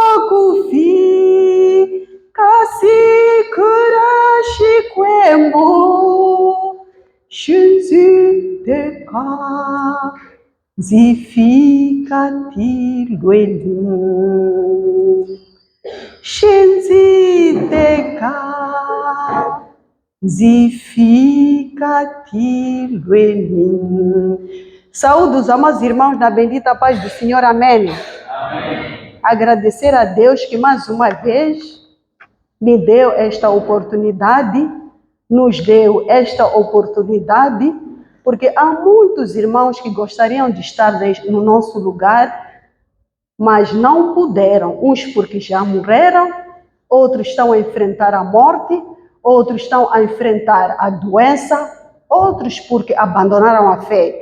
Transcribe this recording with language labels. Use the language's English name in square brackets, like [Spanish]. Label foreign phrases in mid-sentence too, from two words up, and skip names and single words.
[Tsonga] kufi kasikura shikwembu shinziteka zifika tilweni shinziteka zifika tilweni. [Portuguese] Saúde os amados irmãos na bendita paz do Senhor, amém? Amém. Agradecer a Deus que mais uma vez me deu esta oportunidade, nos deu esta oportunidade, porque há muitos irmãos que gostariam de estar no nosso lugar, mas não puderam, uns porque já morreram, outros estão a enfrentar a morte, outros estão a enfrentar a doença, outros porque abandonaram a fé.